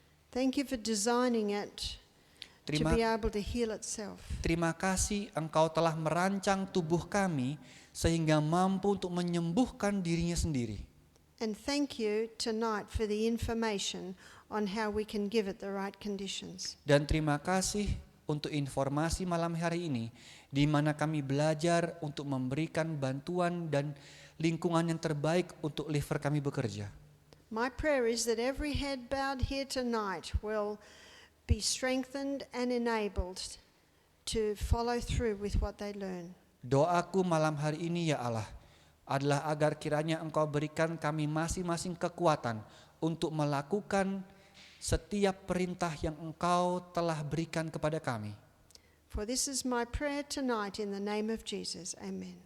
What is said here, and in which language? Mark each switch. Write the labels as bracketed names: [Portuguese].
[English] Thank you for designing it to [Indonesian] Terima, [English] be able to heal itself. [Indonesian] terima kasih Engkau telah merancang tubuh kami sehingga mampu untuk menyembuhkan dirinya sendiri. [English] And thank you tonight for the information on how we can give it the right conditions. [Indonesian] Dan terima kasih untuk informasi malam hari ini di mana kami belajar untuk memberikan bantuan dan lingkungan yang terbaik untuk liver kami bekerja. [English] My prayer is that every head bowed here tonight will be strengthened and enabled to follow through with what they learn. [Indonesian] Doaku malam hari ini ya Allah adalah agar kiranya Engkau berikan kami masing-masing kekuatan untuk melakukan setiap perintah yang Engkau telah berikan kepada kami. [English] For this is my prayer tonight in the name of Jesus. Amen.